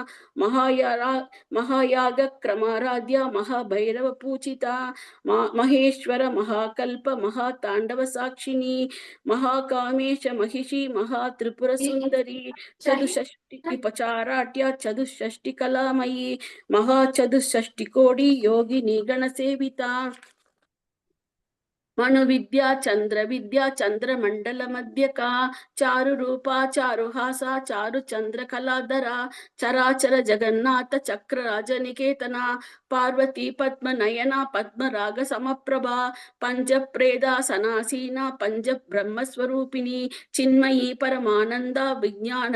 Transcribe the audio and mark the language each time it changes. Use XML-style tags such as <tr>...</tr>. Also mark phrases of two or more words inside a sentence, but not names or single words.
<sa>ಮಹಾಯಾಗ ಕ್ರಮಾರಾಧ್ಯ ಮಹಾಭೈರವ ಪೂಜಿತ ಮಹೇಶ್ವರ ಮಹಾಕಲ್ಪ ಮಹಾತಾಂಡವ ಸಾಕ್ಷಿಣಿ ಮಹಾಕಾಮೇಶ ಮಹಿಷಿ ಮಹಾತ್ರಿಪುರ ಸುಂದರಿ ಚತುಷ್ಷಷ್ಟಿ ಉಪಚಾರಾಟ್ಯ ಚತುಷ್ಷಷ್ಟಿ ಕಲಾಮಯಿ ಮಹಾಚತುಷ್ಷಷ್ಟಿ ಕೋಡಿ ಯೋಗಿನಿ ಗಣ ಸೇವಿತ అణు విద్యా చంద్ర విద్యా చంద్రమండల మధ్యకా చారు రూపా చారుహాస చారు చంద్ర కళాధర చరాచర జగన్నాథ చక్ర రాజనికేతన పార్వతీ పద్మ నయన పద్మరాగ సమప్రభ పంచప్రేద సనాసీన పంచ బ్రహ్మస్వరూపిణి చిన్మయీ పరమానంద విజ్ఞాన</sa>